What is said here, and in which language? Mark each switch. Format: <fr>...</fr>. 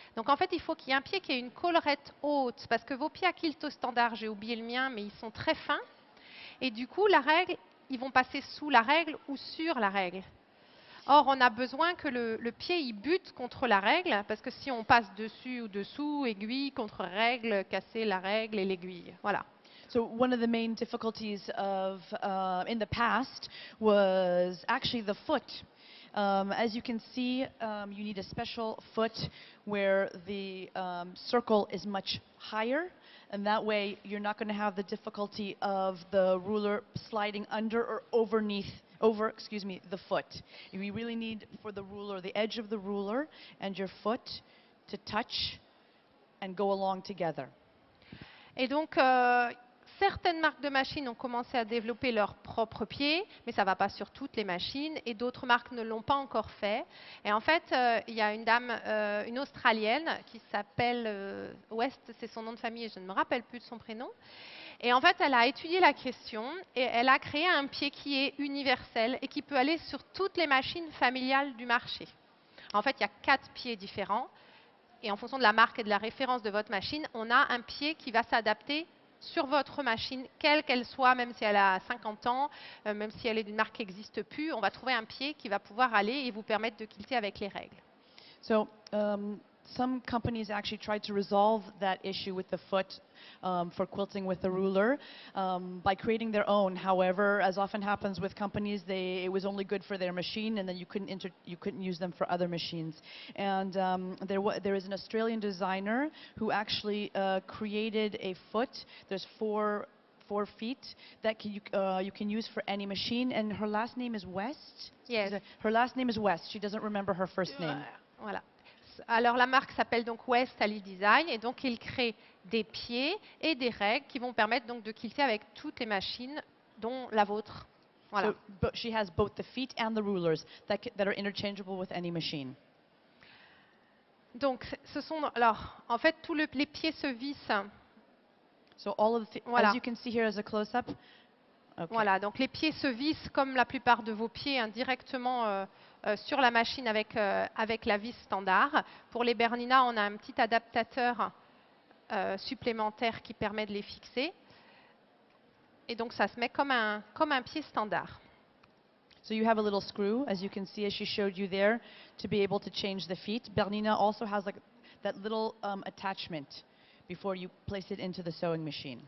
<fr>Donc en fait, il faut qu'il y ait un pied qui ait une collerette haute, parce que vos pieds à quilt au standard, j'ai oublié le mien, mais ils sont très fins. Et du coup, la règle, ils vont passer sous la règle ou sur la règle. Or, on a besoin que le pied il bute contre la règle, parce que si on passe dessus ou dessous, aiguille contre règle, casser la règle et l'aiguille. Voilà.</fr> <en>So one of the main difficulties in the past was actually the foot. As you can see, you need a special foot where the circle is much higher, and that way you're not going to have the difficulty of the ruler sliding under or over the foot. We really need for the ruler, the edge of the ruler and your foot to touch and go along together.</en> <fr>Et donc, certaines marques de machines ont commencé à développer leurs propres pieds, mais ça ne va pas sur toutes les machines, et d'autres marques ne l'ont pas encore fait. Et en fait, il y a une dame, une Australienne, qui s'appelle West, c'est son nom de famille, et je ne me rappelle plus de son prénom. Et en fait, elle a étudié la question et elle a créé un pied qui est universel et qui peut aller sur toutes les machines familiales du marché. En fait, il y a 4 pieds différents. Et en fonction de la marque et de la référence de votre machine, on a un pied qui va s'adapter sur votre machine, quelle qu'elle soit, même si elle a 50 ans, même si elle est d'une marque qui n'existe plus, on va trouver un pied qui va pouvoir aller et vous permettre de quilter avec les règles.</fr> <en>So some companies actually tried to resolve that issue with the foot for quilting with the ruler by creating their own. However, as often happens with companies, it was only good for their machine, and then you couldn't use them for other machines. And there is an Australian designer who actually created a foot. There's four feet that you can use for any machine, and her last name is West. Yes. Her last name is West. She doesn't remember her first name.</en> <fr>Voilà. Alors la marque s'appelle donc West Ali Design et donc il crée des pieds et des règles qui vont permettre donc de quilter avec toutes les machines, dont la vôtre. Voilà.</fr> <en>So, but she has both the feet and the rulers that are interchangeable with any machine.</en> <fr>Donc, alors, en fait, les pieds se vissent.</fr> <en>So all of the,</en> <fr>Voilà.</fr> <en>as you can see here as a close-up. Okay.</en> <fr>Voilà, donc les pieds se vissent comme la plupart de vos pieds hein, directement sur la machine avec la vis standard. Pour les Bernina, on a un petit adaptateur supplémentaire qui permet de les fixer. Et donc ça se met comme un pied standard.</fr> <en>So you have a little screw, as you can see, as she showed you there, to be able to change the feet. Bernina also has like that little attachment before you place it into the sewing machine.</en>